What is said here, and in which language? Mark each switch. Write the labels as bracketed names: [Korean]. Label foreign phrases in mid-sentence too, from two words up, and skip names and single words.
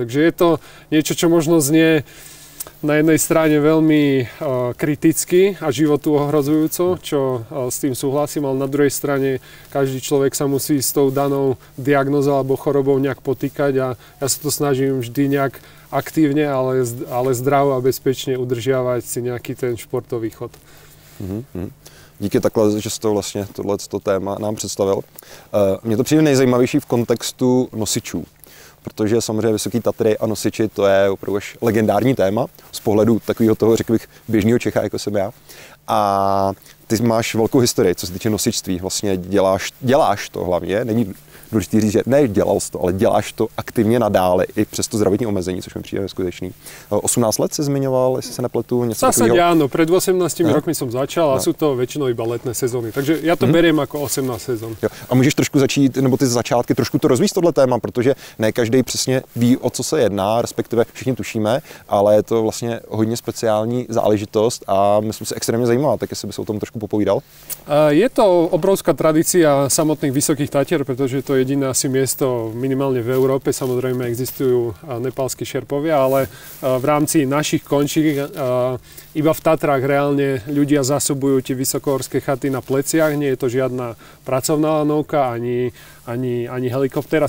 [Slovak] Takže je to niečo, čo možno znie na jednej strane veľmi kriticky a životu ohrozujúco, čo s tým súhlasím, ale na druhej strane každý človek sa musí s tou danou diagnózou alebo chorobou nejak potýkať a ja sa to snažím vždy nejak aktívne, ale zdravo a bezpečne udržiavať si nejaký ten športový chod. [Czech] Díky takhle, že jsi to vlastně tohleto téma nám představil. Mně to přijde nejzajímavější v kontextu nosičů, protože samozřejmě Vysoké Tatry a nosiči to je opravdu až legendární téma z pohledu takového toho, řekl bych, běžného Čecha, jako jsem já. A ty máš velkou historii, co se týče nosičství. Vlastně děláš to hlavně, není důležitý říct, že ne dělal jsi to, ale děláš to aktivně nadále i přes to zdravotní omezení, což mi přijde neskutečný. 18 let se zmiňoval, jestli se nepletu, něco takového. [Slovak] Zásade áno, pred 18 rokmi som začal a sú to väčšinou iba letné sezóny, takže ja to beriem ako 18 sezón. [Czech] Jo. A můžeš trošku začít, nebo ty začátky trošku to rozvíjet tohle téma, protože ne každý přesně ví, o co se jedná, respektive všichni tušíme, ale je to vlastně hodně speciální záležitost a myslím si extrémně zajímavá, tak jestli by se o tom trošku popovídal. [Slovak] Je to obrovská tradícia samotných Vysokých Tatier, pretože to je jediné asi miesto minimálne v Európe. Samozrejme existujú nepálski šerpovia, ale v rámci našich končík iba v Tatrách reálne ľudia zásobujú tie vysokohorské chaty na pleciach. Nie je to žiadna pracovná lanovka, ani helikoptéra.